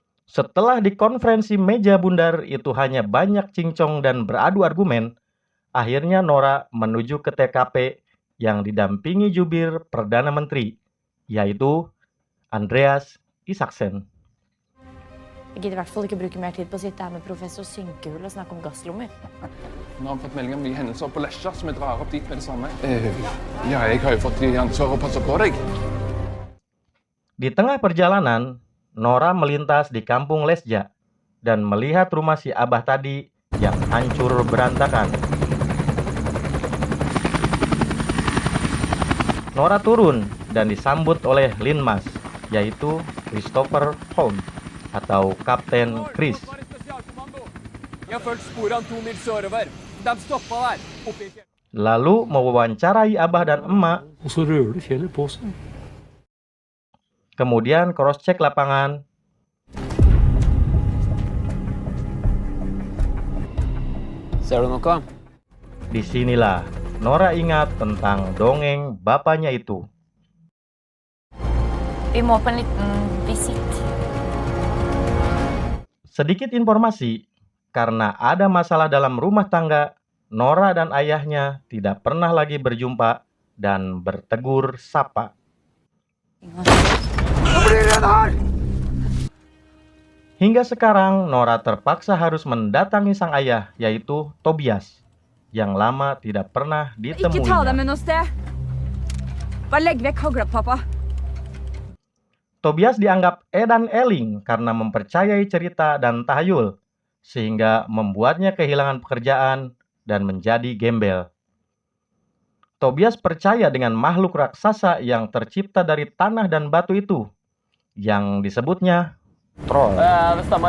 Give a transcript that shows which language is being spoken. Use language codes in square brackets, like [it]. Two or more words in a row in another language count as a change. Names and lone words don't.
[id] Setelah di konferensi meja bundar itu hanya banyak cincong dan beradu argumen, akhirnya Nora menuju ke TKP yang didampingi jubir Perdana Menteri, yaitu Andreas Isaksen. [no] Jeg gidder i hvert fall ikke bruke mer tid på å sitte her med professor Synkehul og snakke om gasslommer. Nå har vi fått melding om nye hendelser på Lesja, så vi drar opp dit med det samme. Ja, jeg har jo fått i ansvar å passe på deg. [id] Di tengah perjalanan, Nora melintas di kampung Lesja dan melihat rumah si Abah tadi yang hancur berantakan. Nora turun dan disambut oleh Linmas, yaitu Christopher Holm atau Kapten Chris. Lalu mewawancarai Abah dan emak, kemudian cross-check lapangan. [no] Ser du noe? [id] Disinilah Nora ingat tentang dongeng bapaknya itu. [no] Vi må på en liten visitt. [id] Sedikit informasi, karena ada masalah dalam rumah tangga, Nora dan ayahnya tidak pernah lagi berjumpa dan bertegur sapa. Hingga sekarang, Nora terpaksa harus mendatangi sang ayah, yaitu Tobias, yang lama tidak pernah [no] Ikke ta dem [id] ditemuinya. [no] med noe sted. Bare legg vekk hagla, pappa. [id] Tobias dianggap [jv] edan eling [id] karena mempercayai cerita dan tahayul, sehingga membuatnya kehilangan pekerjaan dan menjadi gembel. Tobias percaya dengan makhluk raksasa yang tercipta dari tanah dan batu itu, yang disebutnya troll. [no] Det stemmer.